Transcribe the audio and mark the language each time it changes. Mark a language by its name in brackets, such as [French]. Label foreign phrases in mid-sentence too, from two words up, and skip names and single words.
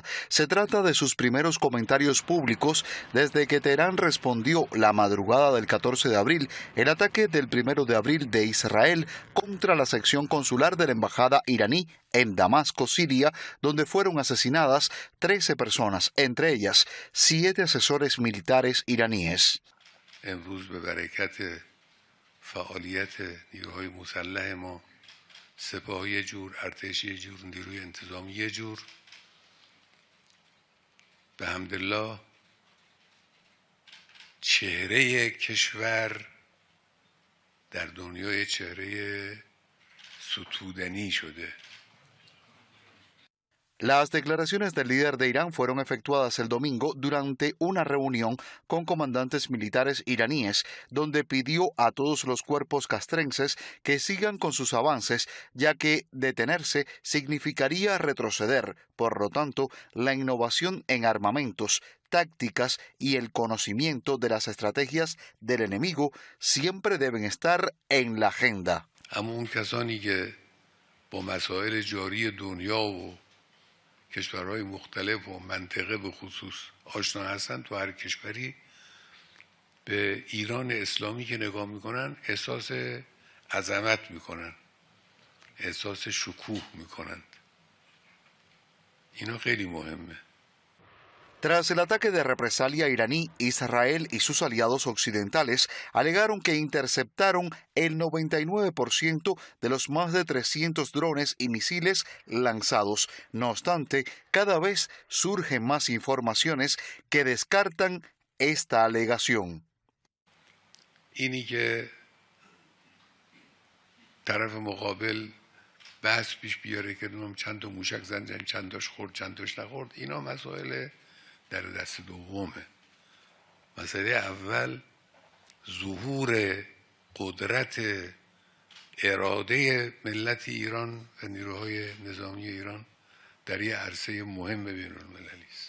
[Spanish] Se trata de sus primeros comentarios públicos desde que Teherán respondió la madrugada del 14 de abril el ataque del 1 de abril de Israel contra la sección consular de la embajada iraní en Damasco, Siria, donde fueron asesinadas 13 personas, entre ellas 7 asesores militares iraníes. [Persian] امروز به برکت فعالیت نیروهای مسلح ما سپاه یه جور، ارتش یه جور، نیروی انتظامی یه جور، به حمدالله چهره کشور در دنیای چهره ستودنی شده. [Spanish] Las declaraciones del líder de Irán fueron efectuadas el domingo durante una reunión con comandantes militares iraníes, donde pidió a todos los cuerpos castrenses que sigan con sus avances, ya que detenerse significaría retroceder. Por lo tanto, la innovación en armamentos, tácticas y el conocimiento de las estrategias del enemigo siempre deben estar en la agenda. [Persian] اما اون کسانی که با مسائل جاری دنیا و کشورهای مختلف و منطقه به خصوص آشنا هستن، تو هر کشوری به ایران اسلامی که نگاه میکنن احساس عظمت میکنن، احساس شکوه میکنن. اینا خیلی مهمه. [Spanish] Tras el ataque de represalia iraní, Israel y sus aliados occidentales alegaron que interceptaron el 99% de los más de 300 drones y misiles lanzados. No obstante, cada vez surgen más informaciones que descartan esta alegación. [Persian] اینی که طرف مقابل بحث پیش بیاره که چند تا موشک زدن، چند تاش خورد، چند تاش نخورد، اینا مسائل در دست دومه. مسئله اول ظهور قدرت اراده ملت ایران و نیروهای نظامی ایران در یه عرصه مهم بین المللی است.